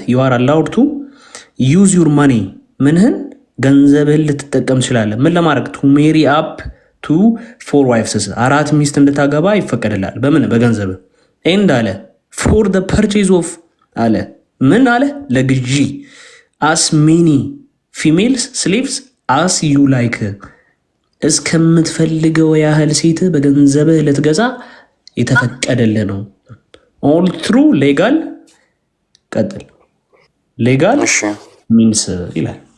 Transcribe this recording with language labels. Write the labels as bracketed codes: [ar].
[en] you are allowed to use your money [am] ምንህን ገንዘብህን ልትጠቀም ትችላለህ። ምን ለማድረግ? [en] to marry up to 4 wives [am] 4 ሚስት እንድታገባ ይፈቀድላል። በምን? በገንዘብ ኤንድ አለ [en] for the purchase of [am] አለ ምን አለ? ለግዢ [en] as many female slaves as you like [am] እስከምትፈልገው ያህል ሴት በገንዘብህ ልትገዛ የተፈቀደልህ ነው። [en] all through legal [am] ቀጥል [en] legal means ይላል።